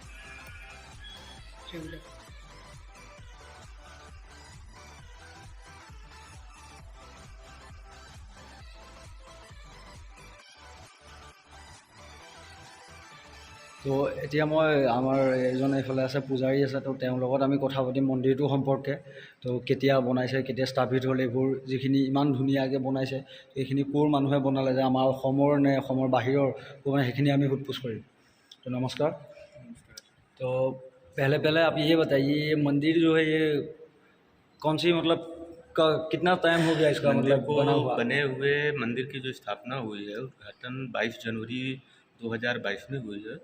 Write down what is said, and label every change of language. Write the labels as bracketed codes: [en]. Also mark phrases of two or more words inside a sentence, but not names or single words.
[as] তো এতিয়া মই আমাৰ এজন এইফালে আছে, পূজাৰী আছে, তো তেওঁৰ লগত আমি কথা পাতিম মন্দিৰটোৰ সম্পৰ্কে। তো কেতিয়া বনাইছে, কেতিয়া স্থাপিত হ'ল, এইবোৰ যিখিনি ইমান ধুনীয়াকৈ বনাইছে, এইখিনি ক'ৰ মানুহে বনালে, যে আমাৰ অসমৰ নে অসমৰ বাহিৰৰ, মানে সেইখিনি আমি সোধ-পোছ কৰিম। [hi] तो नमस्कार। तो पहले आप ये बताइए, ये मंदिर जो है ये कौन सी मतलब कितना टाइम हो गया इसका, मतलब बना हुआ? बने हुए मंदिर की जो स्थापना हुई है, उद्घाटन 22 जनवरी 2022 में हुई है।